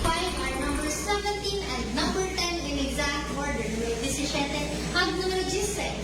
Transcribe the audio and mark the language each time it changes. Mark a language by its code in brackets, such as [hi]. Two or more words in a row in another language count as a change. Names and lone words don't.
[en] Our number 17 and number 10 in exact order. [tl] Número 17 hanggang número 16.